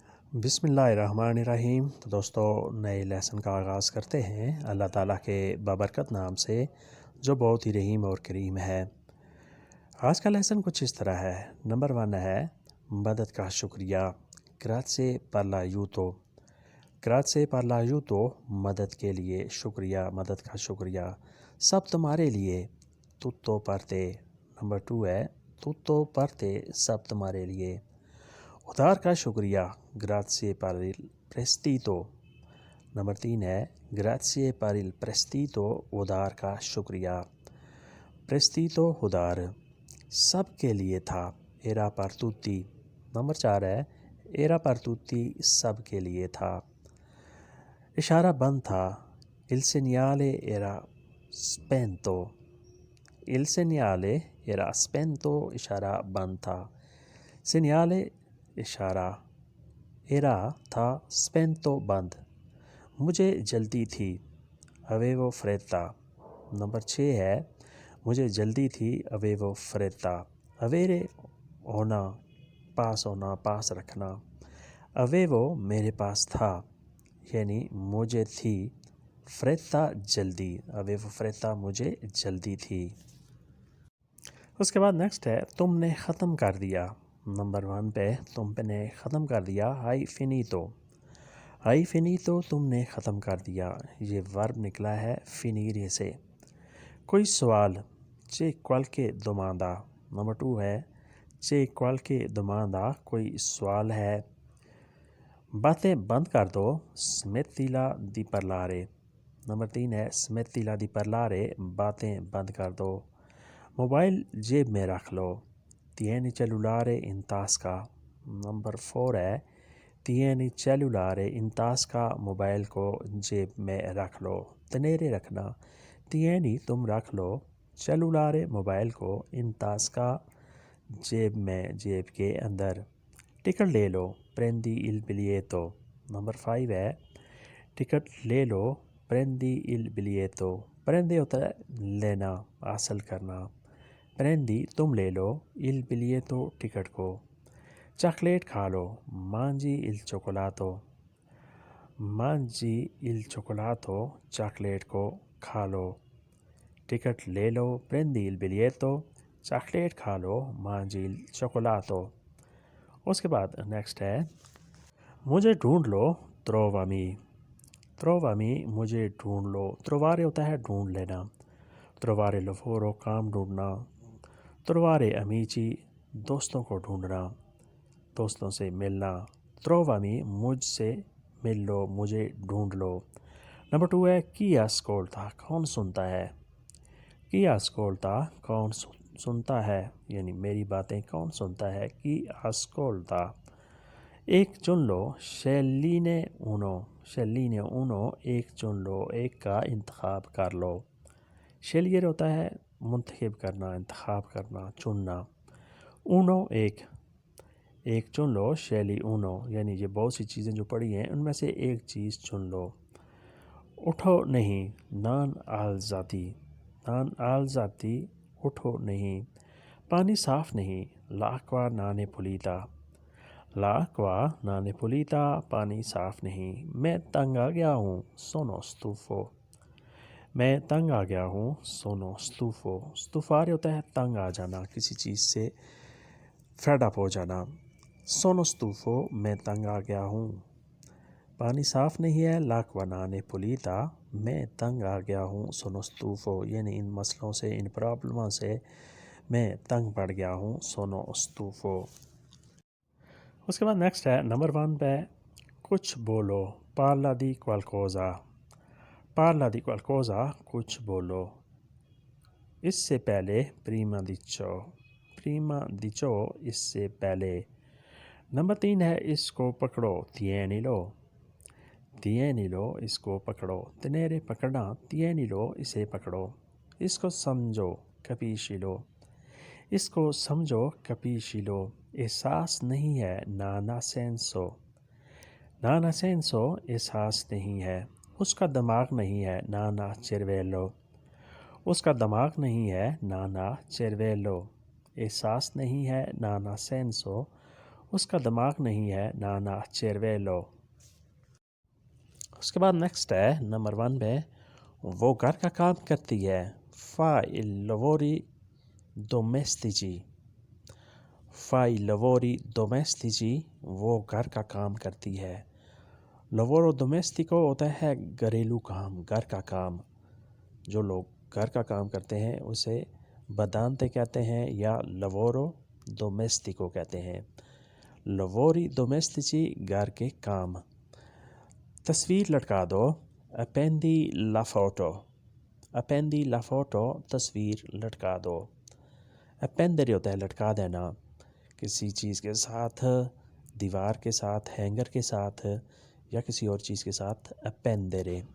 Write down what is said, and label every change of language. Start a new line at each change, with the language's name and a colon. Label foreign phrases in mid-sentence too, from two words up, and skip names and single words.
Arabic: بسم اللہ الرحمن الرحیم۔
Urdu: تو دوستو نئے لیسن کا آغاز کرتے ہیں اللہ تعالیٰ کے بابرکت نام سے جو بہت ہی رحیم اور کریم ہے۔ آج کا لیسن کچھ اس طرح ہے۔ نمبر 1 ہے مدد کا شکریہ۔
Italian: grazie per l'aiuto. grazie per l'aiuto
Urdu: مدد کے لیے شکریہ، مدد کا شکریہ، سب تمہارے لیے،
Italian: tutto per te۔
Urdu: نمبر 2 ہے tutto per te، سب تمہارے لیے۔ ادھار کا شکریہ،
Italian: grazie per il prestito۔
Urdu: نمبر 3 ہے
Italian: grazie per il prestito،
Urdu: ادھار کا شکریہ۔ prestito ادھار، سب کے لیے تھا،
Italian: era per tutti۔
Urdu: نمبر 4 ہے
Italian: era per tutti،
Urdu: سب کے لیے تھا۔ اشارہ بند تھا،
Italian: il segnale era spento۔ il segnale era spento،
Urdu: اشارہ بند تھا۔ segnale اشارہ، era تھا، spento بند۔ مجھے جلدی تھی،
Italian: avevo fretta۔
Urdu: نمبر 6 ہے مجھے جلدی تھی،
Italian: avevo fretta۔
Urdu: avere ہونا، پاس ہونا، پاس رکھنا۔ avevo میرے پاس تھا، یعنی مجھے تھی، fretta جلدی،
Italian: avevo fretta
Urdu: مجھے جلدی تھی۔ اس کے بعد نیکسٹ ہے تم نے ختم کر دیا۔ نمبر 1 پہ تم نے ختم کر دیا،
Italian: hai finito۔ hai finito
Urdu: تم نے ختم کر دیا، یہ ورب نکلا ہے finire سے۔ کوئی سوال،
Italian: c'è qualche domanda۔
Urdu: نمبر 2 ہے
Italian: c'è qualche domanda،
Urdu: کوئی سوال ہے۔ باتیں بند کر دو،
Italian: smettila di parlare۔
Urdu: نمبر 3 ہے
Italian: smettila di parlare،
Urdu: باتیں بند کر دو۔ موبائل جیب میں رکھ لو،
Italian: tieni il cellulare in tasca۔
Urdu: نمبر 4 ہے
Italian: tieni il cellulare in tasca،
Urdu: موبائل کو جیب میں رکھ لو، tenere رکھنا، tieni تم رکھ لو، cellulare موبائل کو،
Italian: in tasca
Urdu: جیب میں، جیب کے اندر۔ ٹکٹ لے لو،
Italian: prendi il biglietto۔
Urdu: نمبر 5 ہے ٹکٹ لے لو،
Italian: prendi il biglietto۔
Urdu: prende ہوتا ہے لینا، حاصل کرنا، prendi تم لے لو،
Italian: il biglietto
Urdu: ٹکٹ کو۔ چاکلیٹ کھا لو،
Italian: mangi il cioccolato۔ mangi il cioccolato
Urdu: چاکلیٹ کو کھا لو۔ ٹکٹ لے لو،
Italian: prendi il biglietto،
Urdu: چاکلیٹ کھا لو،
Italian: mangi il cioccolato۔
Urdu: اس کے بعد نیکسٹ ہے مجھے ڈھونڈ لو، trovami۔ trovami مجھے ڈھونڈ لو، trovare ہوتا ہے ڈھونڈ لینا،
Italian: trovare lavoro
Urdu: کام ڈھونڈنا،
Italian: trovare amici
Urdu: دوستوں کو ڈھونڈنا، دوستوں سے ملنا، trovami مجھ سے مل لو، مجھے ڈھونڈ لو۔ نمبر 2 ہے
Italian: chi ascolta،
Urdu: کون سنتا ہے،
Italian: chi ascolta
Urdu: کون سنتا ہے، یعنی میری باتیں کون سنتا ہے،
Italian: chi ascolta۔
Urdu: ایک چن لو،
Italian: scegliene uno۔ scegliene uno
Urdu: ایک چن لو، ایک کا انتخاب کر لو۔ scegliere ہوتا ہے منتخب کرنا، انتخاب کرنا، چننا۔ uno ایک، ایک چن لو،
Italian: scegli uno،
Urdu: یعنی یہ بہت سی چیزیں جو پڑھی ہیں ان میں سے ایک چیز چن لو۔ اٹھو نہیں،
Italian: non alzati۔ non alzati
Urdu: اٹھو نہیں۔ پانی صاف نہیں،
Italian: l'acqua non è pulita۔ l'acqua non è pulita
Urdu: پانی صاف نہیں۔ میں تنگ آ گیا ہوں،
Italian: sono stufo۔
Urdu: میں تنگ آ گیا ہوں،
Italian: sono stufo۔
Urdu: stufare ہوتا ہے تنگ آ جانا، کسی چیز سے
English: fed up
Urdu: ہو جانا،
Italian: sono stufo
Urdu: میں تنگ آ گیا ہوں۔ پانی صاف نہیں ہے،
Italian: l'acqua non è pulita
Urdu: میں تنگ آ گیا ہوں،
Italian: sono stufo
Urdu: یعنی ان مسئلوں سے، ان پرابلموں سے میں تنگ پڑ گیا ہوں،
Italian: sono stufo۔
Urdu: اس کے بعد نیکسٹ ہے نمبر 1 پہ کچھ بولو،
Italian: parla di qualcosa۔ parla di qualcosa
Urdu: کچھ بولو۔ اس سے پہلے
Italian: prima di ciò۔ prima di ciò
Urdu: اس سے پہلے۔ نمبر 3 ہے اس کو پکڑو، tienilo۔ tienilo اس کو پکڑو، tenere پکڑنا، tienilo اسے پکڑو۔ اس کو سمجھو، capiscilo۔ اس کو سمجھو، capiscilo۔ احساس نہیں ہے،
Italian: non ha senso۔ non ha senso
Urdu: احساس نہیں ہے۔ اس کا دماغ نہیں ہے،
Italian: non ha cervello۔
Urdu: اس کا دماغ نہیں ہے،
Italian: non ha cervello۔
Urdu: احساس نہیں ہے،
Italian: non ha senso۔
Urdu: اس کا دماغ نہیں ہے
Italian: non ha cervello.
Urdu: اس کے بعد نیکسٹ ہے نمبر 1 پہ، وہ گھر کا کام کرتی ہے،
Italian: fa il lavori domestici. fa il lavori domestici,
Urdu: وہ گھر کا کام کرتی ہے۔
Italian: lavoro domestico
Urdu: ہوتا ہے گھریلو کام، گھر کا کام۔ جو لوگ گھر کا کام کرتے ہیں اسے بدانتے کہتے ہیں یا
Italian: lavoro domestico
Urdu: کہتے ہیں۔
Italian: lavori domestici،
Urdu: گھر کے کام۔ تصویر لٹکا دو،
Italian: appendi la foto۔ appendi la foto،
Urdu: تصویر لٹکا دو۔ appendere ہوتا ہے لٹکا دینا، کسی چیز کے ساتھ، دیوار کے ساتھ، ہینگر کے ساتھ یا کسی اور چیز کے ساتھ appendere۔